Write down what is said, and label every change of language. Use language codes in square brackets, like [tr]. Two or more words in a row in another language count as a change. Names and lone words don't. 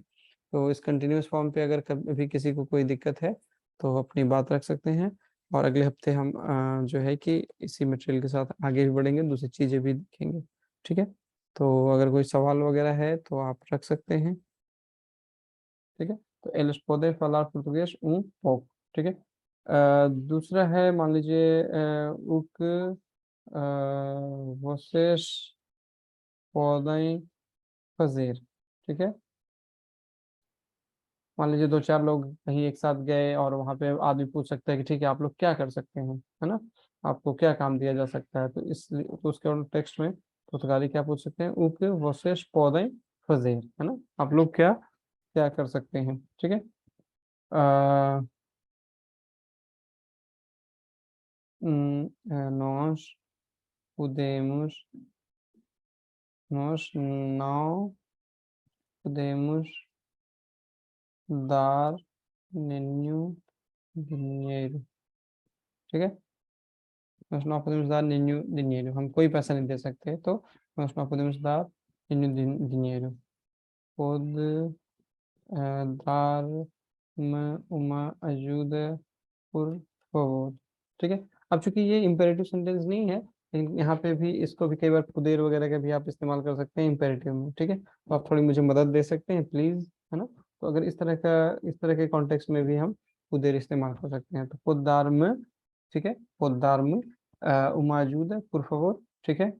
[hi] तो इस कंटिन्यूअस फॉर्म पे अगर कभी किसी को कोई दिक्कत है तो अपनी बात रख सकते हैं। और अगले हफ्ते हम जो है कि इसी मटेरियल के साथ आगे भी बढ़ेंगे, दूसरी चीज़ें भी देखेंगे। ठीक है, तो अगर कोई सवाल वगैरह है तो आप रख सकते हैं। ठीक है, तो [pt] eles podem falar português um pouco। [hi] ठीक है, दूसरा है, मान लीजिए [pt] o que vocês podem fazer। [hi] ठीक है, मान लीजिए दो चार लोग कहीं एक साथ गए और वहां पे आदमी पूछ सकता है कि ठीक है आप लोग क्या कर सकते हैं, है ना, आपको क्या काम दिया जा सकता है। तो इसलिए तो उसके टेक्स्ट में पुर्तगाली क्या पूछ सकते हैं, [pt] o que vocês podem fazer, [hi] है ना, आप लोग क्या क्या कर सकते हैं। ठीक है, अ, [pt] nós podemos, nós não podemos dar nenhum dinheiro। [hi] ठीक है, [pt] nós não podemos dar nenhum dinheiro, [hi] हम कोई पैसा नहीं दे सकते, तो [pt] nós não podemos dar nenhum dinheiro। Pode dar-me uma ajuda por favor। [hi] ठीक है, अब चूंकि ये इम्पेरेटिव सेंटेंस नहीं है, लेकिन यहाँ पे भी इसको भी कई बार पुदेर वगैरह का भी आप इस्तेमाल कर सकते हैं इम्पेरेटिव में, ठीक है। तो आप थोड़ी मुझे मदद दे सकते हैं प्लीज, है ना। तो अगर इस तरह के कॉन्टेक्स्ट में भी हम पुदेर इस्तेमाल कर सकते हैं। तो पुदार्म, ठीक है, पुदार्म मौजूद है पुरफावर, ठीक है।